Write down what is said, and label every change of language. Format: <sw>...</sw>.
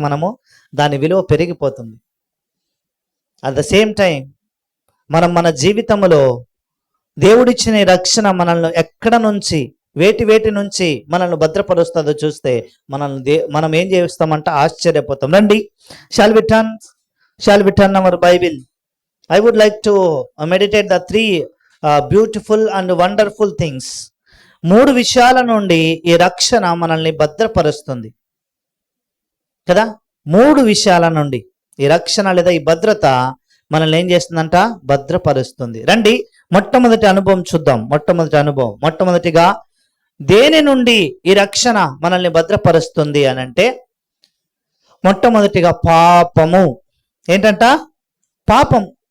<te>మనము దాని విలువ పెరిగిపోతుంది.</te> <en>at the same time</en> <te>మనం మన జీవితంలో దేవుడిచ్చిన రక్షణ మనల్ని ఎక్కడ నుంచి వేటి నుంచి మనల్ని భద్రపరుస్తుందో చూస్తే మనం ఏం చేస్తామంట? ఆశ్చర్యపోతాం. రండి,</te> <en>Shall we turn our Bible. I would like to meditate the three beautiful and wonderful things.</en> <te>3 విషయాల నుండి ఈ రక్షణ మనల్ని భద్రపరుస్తుంది కదా. 3 విషయాల నుండి ఈ రక్షణ లేదా ఈ భద్రత మనల్ని ఏం చేస్తుందంట? భద్రపరుస్తుంది. రండి, మొట్టమొదటి అనుభవం చూద్దాం. మొట్టమొదటిగా దేని నుండి ఈ రక్షణ మనల్ని భద్రపరుస్తుంది అని అంటే, మొట్టమొదటిగా పాపము. ఏంటంట? పాపం.</te>